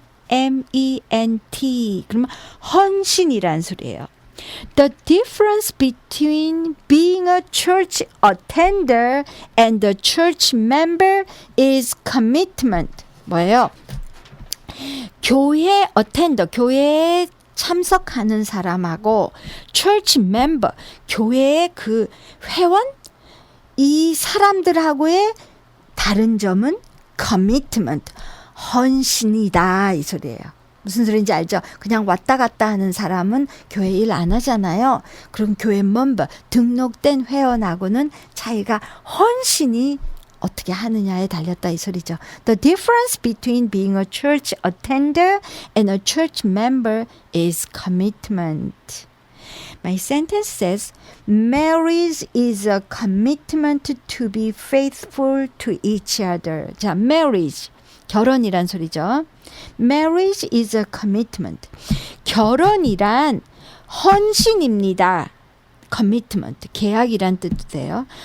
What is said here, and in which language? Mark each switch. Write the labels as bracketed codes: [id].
[ko] C-O-M-M-I-T-M-E-N-T 그러면 헌신이란 소리예요. [en] The difference between being a church attender and a church member is commitment. [ko] 뭐예요? 교회 attender, 교회에 참석하는 사람하고 church member, 교회의 그 회원 이 사람들하고의 다른 점은 commitment, 헌신이다 이 소리예요. 무슨 소리인지 알죠? 그냥 왔다 갔다 하는 사람은 교회 일 안 하잖아요. 그럼 교회 member, 등록된 회원하고는 차이가 헌신이 어떻게 하느냐에 달렸다 이 소리죠. [en] The difference between being a church attender and a church member is commitment. My sentence says, marriage is a commitment to be faithful to each other. [ko] 자, [en] marriage. [ko] 결혼이란 소리죠. [en] Marriage is a commitment. [ko] 결혼이란 헌신입니다. commitment, 계약이란 뜻도 돼요.